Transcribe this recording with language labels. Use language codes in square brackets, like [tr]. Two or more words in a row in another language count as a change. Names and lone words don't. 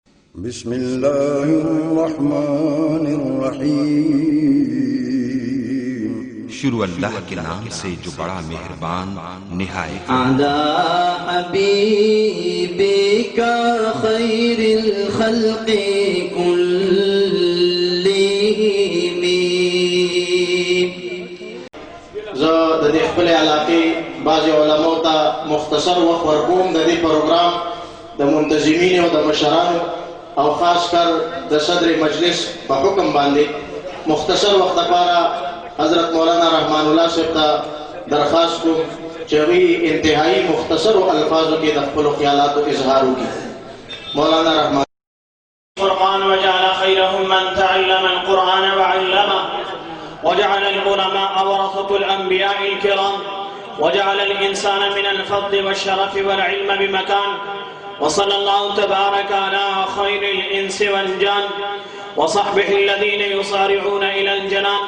[ar] بسم اللہ الرحمن الرحیم [ur] شروع اللہ کے نام سے جو بڑا مہربان نہایت [ar] علی حبیبک خیر الخلق کلہم. [ps] زه د دې خپل علاقې بعضې علماو ته مختصر وخت ورکوم د دې پروګرام د منتظمینو او د مشرانو او خاص کر د صدر مجلس په حکم باندې مختصر وخت لپاره حضرت مولانا رحمان الله صاحب ته درخواست کوم چې هغوی انتهایي مختصرو الفاظو کې د خپلو خیالاتو اظهار وکړي. مولانا رحمان [ar] القرآن وجعل خيرهم من تعلم القرآن وعلمه وجعل العلماء ورثة الأنبياء الكرام وجعل الإنسان من الفضل والشرف والعلم بمكان وصلى الله تبارك على خير الإنس والجان وصحبه الذين يصارعون إلى الجنان.